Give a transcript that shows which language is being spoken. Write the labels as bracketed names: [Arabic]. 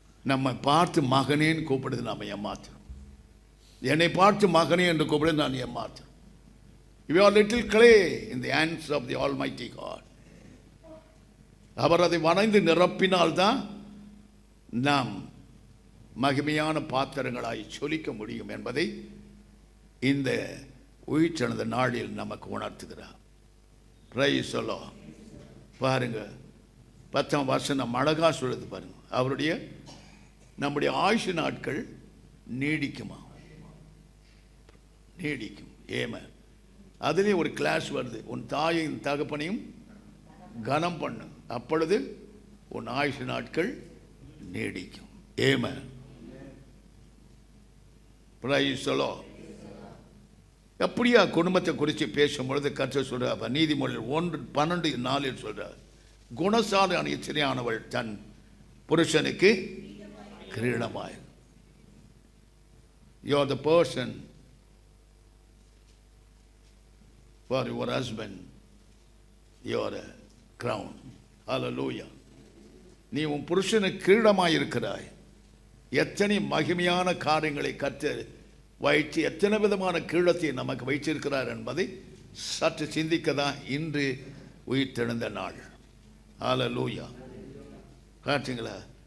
[Tamil] நம்மை பார்த்து மகனேன்னு கூப்பிடுது, நாம் ஏமாத்துறோம். என்னை பார்த்து மகனே என்று கூப்பிடுது, நான் ஏமாத்துறேன். [English] You are little clay in the hands of the Almighty God. [Tamil] அவர் அதை வணைந்து நிரப்பினால்தான் நாம் மகிமையான பாத்திரங்களாய் சொலிக்க முடியும் என்பதை இந்த உயிர்த்தெழுந்த நாளில் நமக்கு உணர்த்துகிறார். [English] Praise the Lord. [Tamil] பாருங்க, 10ஆம் வசனம் அழகா சொல்லுது பாருங்க. அவருடைய நம்முடைய ஆயுசு நாட்கள் நீடிக்குமா? நீடிக்கும். ஏம அதிலே ஒரு கிளாஸ் வருது. உன் தாயையும் தகப்பனையும் கனம் பண்ணு, அப்பொழுது உன் ஆயுசு நாட்கள் நீடிக்கும். ஏம. [English] Praise the Lord. [Tamil] எப்படியா குடும்பத்தை குறித்து பேசும்பொழுது கர்த்தர் சொல்றார். நீதிமொழிகள் 1:12-4 சொல்றார். குணசாலியான ஸ்திரீயானவள் தன் புருஷனுக்கு கிரீடமாய். [English] You are the person for your husband, you are a crown. Hallelujah. [Tamil] நீ உன் புருஷனுக்கு கிரீடமாய் இருக்கிறாய். எத்தனை மகிமையான காரியங்களை கர்த்தர் வைத்து எத்தனை விதமான கிரீடத்தை நமக்கு வைத்திருக்கிறார் என்பதை சற்று சிந்திக்க தான் இன்று உயிர்த்தெழுந்த நாள். ஹல்லேலூயா. காட்டுங்களா?